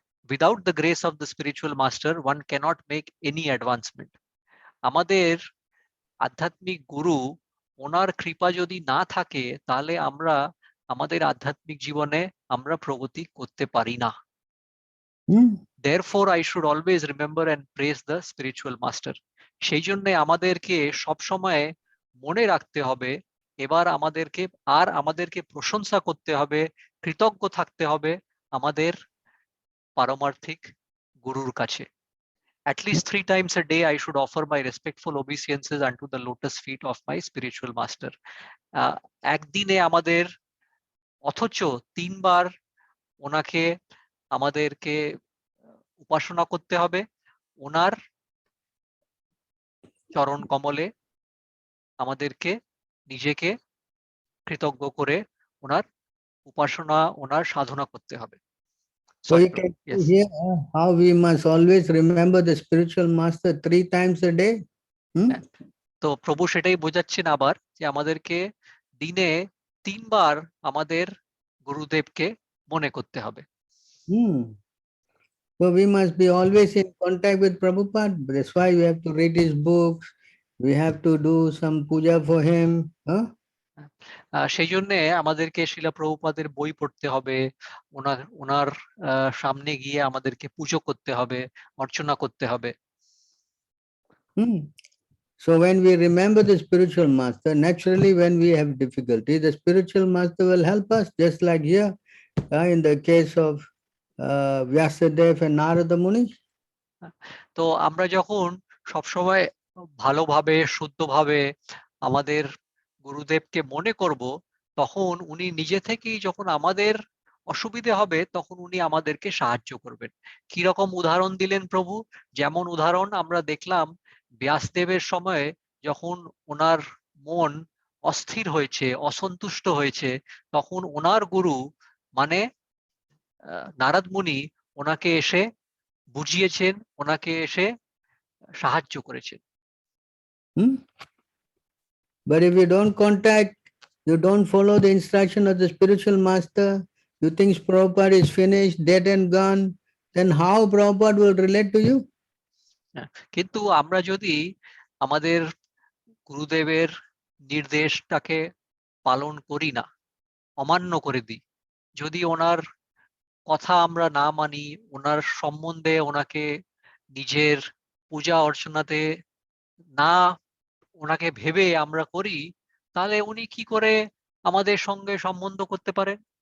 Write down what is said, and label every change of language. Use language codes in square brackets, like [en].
[en] Without the grace of the spiritual master one cannot make any advancement. [bn] আমাদের আধ্যাত্মিক গুরু, ওনার কৃপা যদি না থাকে, তাহলে আমরা আমাদের আধ্যাত্মিক জীবনে আমরা প্রগতি করতে পারি না। [en] Therefore, I should always remember and praise the spiritual master. [bn] সেই জন্য আমাদেরকে সব সময় মনে রাখতে হবে, এবার আমাদেরকে প্রশংসা করতে হবে, কৃতজ্ঞ থাকতে হবে আমাদের পারমার্থিক গুরুর কাছে। [en] At least 3 times a day, I should offer my respectful obeisances unto the lotus feet of my spiritual master. [bn] একদিনে আমাদের অথচ 3 বার ওনাকে আমাদেরকে উপাসনা করতে হবে, ওনার চরণ কমলে আমাদেরকে নিজেকে কৃতজ্ঞ করে ওনার উপাসনা, ওনার সাধনা করতে হবে। [en] So you can see here how we must always remember the spiritual master 3 times a day. [bn] তো প্রভু সেটাই বোঝাচ্ছেন আবার, যে আমাদেরকে দিনে 3 বার আমাদের গুরুদেবকে মনে করতে হবে। [en] So we must be always in contact with Prabhupada. That's why we have to read his books. We have to do some puja for him. [bn] সেই জন্য আমাদেরকে শিলা প্রভুপাদের বই পড়তে হবে, ওনার সামনে গিয়ে আমাদেরকে পুজো করতে হবে, অর্চনা করতে হবে। [en] So when we remember the spiritual master, naturally when we have difficulty, the spiritual master will help us, just like here in the case of Vyasadeva and Narada Muni. [bn] তো আমরা যখন সবসময় ভালোভাবে শুদ্ধভাবে আমাদের গুরুদেবকে মনে করব, তখন উনি নিজে থেকেই, যখন আমাদের অসুবিধে হবে, তখন উনি আমাদেরকে সাহায্য করবেন। কি রকম উদাহরণ দিলেন প্রভু? যেমন উদাহরণ আমরা দেখলাম ব্যাসদেবের সময়ে, যখন ওনার মন অস্থির হয়েছে, অসন্তুষ্ট হয়েছে, তখন ওনার গুরু মানে নারদ মুনি ওনাকে এসে বুঝিয়েছেন, ওনাকে এসে সাহায্য করেছেন। [en] But if you don't contact, you don't follow the instruction of the spiritual master, you think Prabhupada is finished, dead and gone, then how Prabhupada will relate to you? [bn] কিন্তু আমরা যদি আমাদের গুরুদেবের নির্দেশটাকে পালন করি না, অমান্য করে দিই, যদি ওনার কথা আমরা না মানি, ওনার সম্বন্ধে ওনাকে নিজের পূজা অর্চনাতে না ওনাকে ভেবে আমরা করি, তাহলে উনি কি করে আমাদের সঙ্গে সম্বন্ধ করতে পারেন?